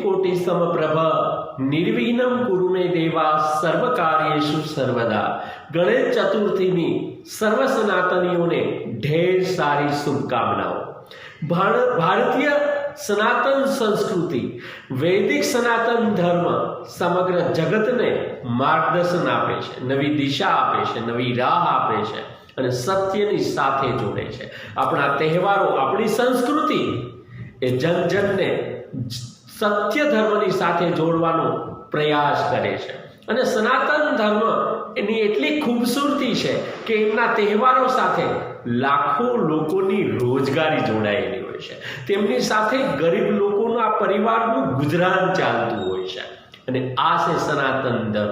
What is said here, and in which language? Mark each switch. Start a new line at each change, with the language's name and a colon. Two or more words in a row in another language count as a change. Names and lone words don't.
Sanskrit: ज्योति समप्रभ निर्विघ्नं कुरु मे देवा सर्व कार्येषु सर्वदा।
Gujarati: ગણેશ ચતુર્થીની સર્વ સનાતનીઓને
Hindi: ढेर सारी शुभकामनाओं।
Gujarati: ભારતીય સનાતન સંસ્કૃતિ વૈદિક સનાતન ધર્મ સમગ્ર જગતને માર્ગદર્શન આપે છે, નવી દિશા આપે છે, નવી રાહ આપે છે અને સત્યની સાથે જોડે છે। આપણા તહેવારો, આપણી સંસ્કૃતિ એ જનજનને સત્ય ધર્મની સાથે જોડવાનો પ્રયાસ કરે છે અને સનાતન ધર્મ એની એટલી ખૂબસૂરતી છે કે એમના તહેવારો સાથે લાખો લોકોની રોજગારી જોડાયેલી હોય છે, તેમની સાથે ગરીબ લોકોના પરિવારનું ગુજરાન ચાલતું હોય છે અને આ છે સનાતન ધર્મ।